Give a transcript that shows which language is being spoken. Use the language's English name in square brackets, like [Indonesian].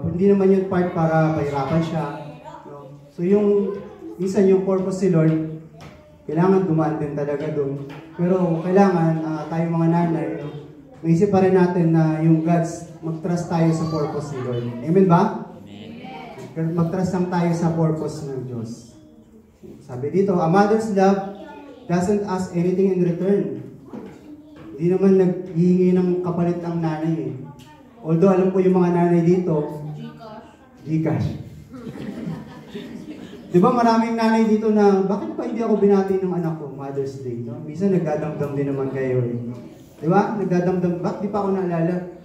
[Filipino] Hindi naman yun part para pahirapan siya. No? So yung minsan yung purpose ni Lord, kailangan dumaan din talaga doon. Pero kailangan tayong mga nanay, maisip pa rin natin na yung God's, mag-trust tayo sa purpose ni Lord. Amen ba? Amen. Mag-trust lang tayo sa purpose ng Diyos. Sabi dito, [English] a mother's love doesn't ask anything in return. [Filipino] Hindi naman naghihingi ng kapalit ang nanay eh. Although alam ko yung mga nanay dito, Gcash. Di ba maraming nanay dito na, bakit pa hindi ako binati ng anak ko, Mother's Day? No? Minsan nagdadamdam din naman kayo eh. Di ba? Nagdadamdam, bakit di pa ako naalala?